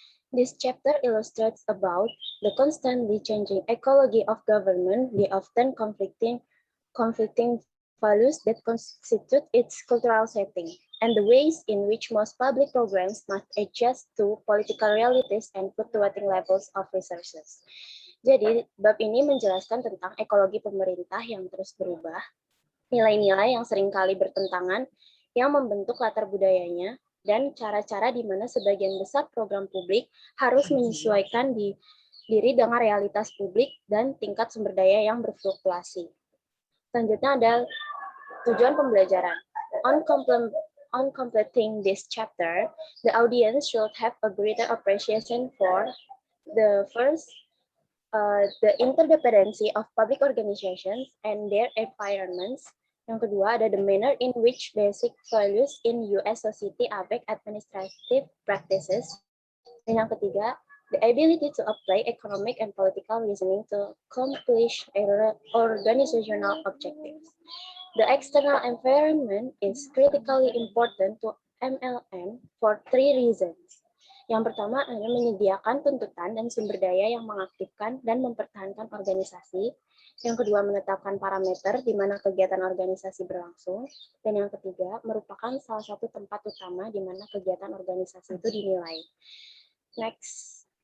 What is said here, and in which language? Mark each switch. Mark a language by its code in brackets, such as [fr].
[en] This chapter illustrates about the constantly changing ecology of government, the often conflicting values that constitute its cultural setting, and the ways in which most public programs must adjust to political realities and fluctuating levels of resources. [id] Jadi, bab ini menjelaskan tentang ekologi pemerintah yang terus berubah, nilai-nilai yang seringkali bertentangan, yang membentuk latar budayanya, dan cara-cara di mana sebagian besar program publik harus menyesuaikan diri dengan realitas publik dan tingkat sumber daya yang berfluktuasi. Selanjutnya ada tujuan pembelajaran. [en] On completing this chapter, the audience should have a greater appreciation for the first, the interdependency of public organizations and their environments. [id] Yang kedua ada [en] the manner in which basic values in US society affect administrative practices. [id] Dan yang ketiga, [en] the ability to apply economic and political reasoning to accomplish organizational objectives. The external environment is critically important to MLM for 3 reasons. [id] Yang pertama adalah menyediakan tuntutan dan sumber daya yang mengaktifkan dan mempertahankan organisasi. Yang kedua, menetapkan parameter di mana kegiatan organisasi berlangsung. Dan yang ketiga, merupakan salah satu tempat utama di mana kegiatan organisasi itu dinilai. Next.